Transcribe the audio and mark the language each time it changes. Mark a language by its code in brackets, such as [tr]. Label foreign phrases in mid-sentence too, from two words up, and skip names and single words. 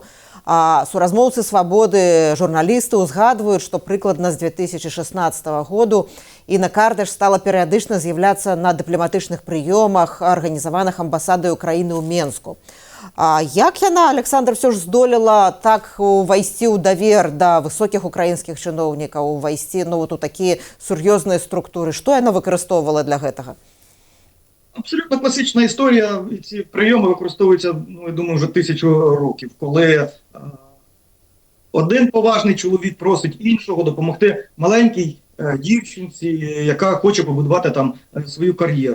[be] А суразмоўцы Свабоды, журналісты ўзгадваюць, што прыкладна з 2016 году Інна Кардаш стала перыядычна з'яўляцца на дыпламатычных прыёмах, арганізаваных амбасадай Украіны ў Менску. А як яна, Александр, все ж здолела так увайсці ў давер да высокіх украінскіх чыноўнікаў, увайсці вот у такія сур'ёзныя структуры? Што яна выкарыстоўвала для гэтага? [uk] Абсолютно класична історія. І ці прийоми використовуються, я думаю, вже 1000 років, коли один поважний чоловік просить іншого допомогти маленькій дівчинці, яка хоче побудувати там свою кар'єру.